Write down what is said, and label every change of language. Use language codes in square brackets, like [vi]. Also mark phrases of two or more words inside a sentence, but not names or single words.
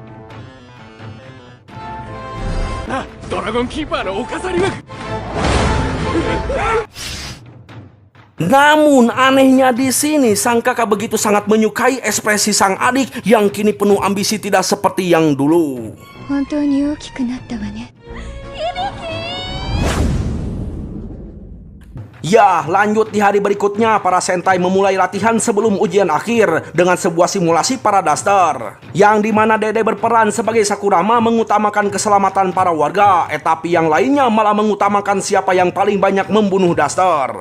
[ja] Dragon Keeper no okasari wa. [id] Namun anehnya di sini sang kakak begitu sangat menyukai ekspresi sang adik yang kini penuh ambisi tidak seperti yang dulu. [ja] 本当に大きくなったわね。 [id] Ya, lanjut di hari berikutnya, para Sentai memulai latihan sebelum ujian akhir dengan sebuah simulasi para Duster, yang dimana Dede berperan sebagai Sakurama mengutamakan keselamatan para warga, tapi yang lainnya malah mengutamakan siapa yang paling banyak membunuh Duster.